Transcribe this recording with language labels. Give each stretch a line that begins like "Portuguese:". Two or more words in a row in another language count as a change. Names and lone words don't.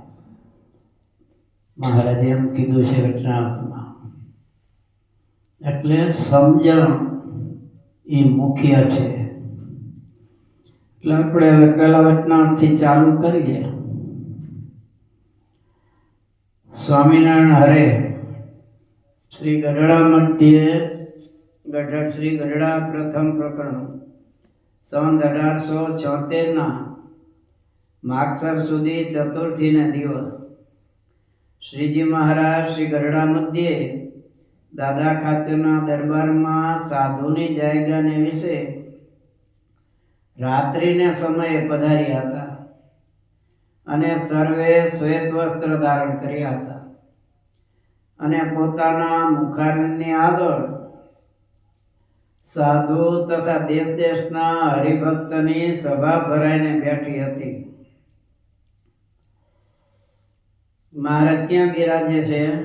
Gujarati: મહારાજે એમ કીધું છે વચનામૃતમાં। એટલે સમજણ એ મુખ્ય છે। એટલે આપણે હવે પહેલા વચનામૃતથી ચાલુ કરીએ। સ્વામિનારાયણ હરે શ્રી ગઢડા મધ્ય ગઢ શ્રી ગઢડા પ્રથમ પ્રકરણ સન 1876 માગસર સુધી ચતુર્થી ને દિવસ શ્રીજી મહારાજ શ્રી ગઢડા મધ્ય દાદા ખાચરના દરબાર માં સાધુની જાયગા ને વિષે રાત્રિ ને સમય પધાર્યા હતા અને સર્વે શ્વેત વસ્ત્ર ધારણ કર્યા હતા અને પોતાના મુખારવિંદની આગળ સાધુ તથા દેશ દેશના હરિભક્તની સભા ભરાઈને બેઠી હતી। મહારાજ ક્યાં બિરાજે છે?